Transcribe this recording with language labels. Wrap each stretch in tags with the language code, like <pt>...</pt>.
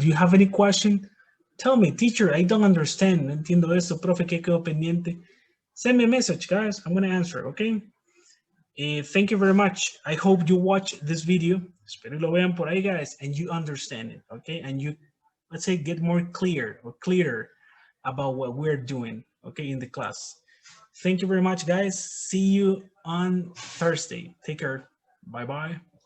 <en>If you have any question, tell me, teacher, I don't understand.</en> <es>No entiendo eso, profe, ¿qué quedó pendiente?</es> <en>Send me a message, guys. I'm gonna answer, okay? Thank you very much. I hope you watch this video.</en> <es>Espero lo vean por ahí,</es> <en>guys, and you understand it, okay? And you, let's say, get more clear or clearer about what we're doing, okay, in the class. Thank you very much, guys. See you on Thursday. Take care. Bye-bye.</en>